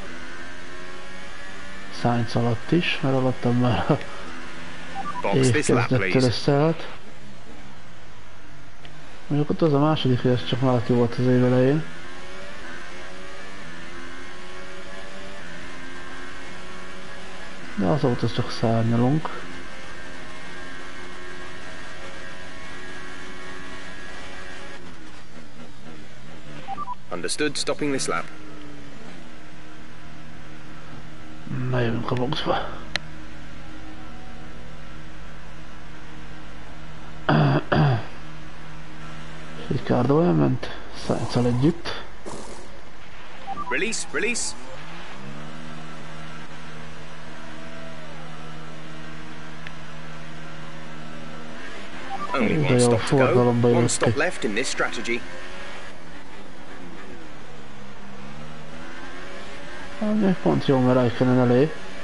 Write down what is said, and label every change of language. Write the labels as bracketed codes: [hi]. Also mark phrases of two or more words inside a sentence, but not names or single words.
[hu] Sainz alatt is, mert alattam már a év kezdettől összeállt. Mondjuk ott az a második, hogy ez csak Malaki volt az év elején. De azóta csak szárnyalunk. [en] Understood, stopping this lap. [hu] Na jövünk a boxba. Ricardo elment Sainz-al együtt. [en] Release, release. Only one stop to go. One stop left in this strategy. [hu] Még pont jó, mert Raikkonen elé.